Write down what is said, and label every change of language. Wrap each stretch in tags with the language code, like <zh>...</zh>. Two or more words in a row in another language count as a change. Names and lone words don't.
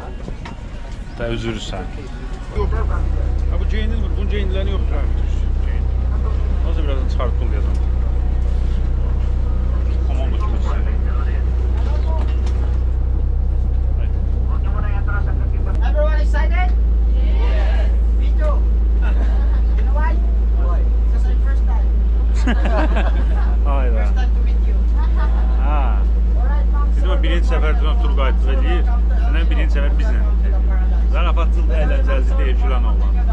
<az>Da üzürürsən. Bu geyinilmir, bunun geyiniləni yoxdur.</az> <tr>Nasıl birazdan çıkartıp buluyordum. Komando çıkmışsın.</tr> <en>Everyone excited? Yes. Me too. You know why? Why? Because I'm first time. Hayda. First time to meet you. Ha.</en> <az>Bizim birinci sefer Turgayt eləyir. Məndən birinci sefer bizlə. Zarafatçıl əyləncəli deyil filan olan.</az>